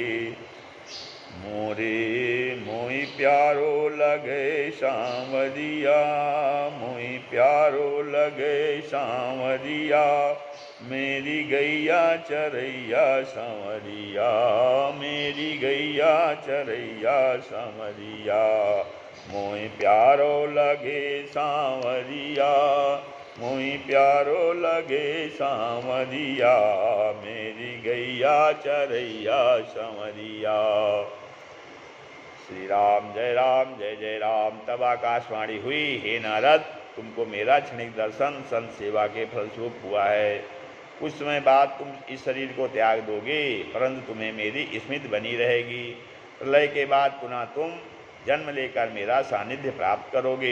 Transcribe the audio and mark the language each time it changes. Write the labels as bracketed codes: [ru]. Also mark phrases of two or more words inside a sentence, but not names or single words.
[bra] मोरे मोई प्यारो लगे सांवरिया, मोई प्यारो लगे सांवरिया, मेरी गैया चरैया सांवरिया, मेरी गैया चरैया सांवरिया। मोहि प्यारो लगे सांवरिया, मोहि प्यारो लगे सांवरिया, मेरी गैया चरैया संवरिया। [hi] श्री राम जय जय राम। तब आकाशवाणी हुई, हे नारद, तुमको मेरा क्षणिक दर्शन संत सेवा के फलस्वरूप हुआ है। कुछ समय बाद तुम इस शरीर को त्याग दोगे, परंतु तुम्हें मेरी स्मृति बनी रहेगी। प्रलय के बाद पुनः तुम जन्म लेकर मेरा सानिध्य प्राप्त करोगे।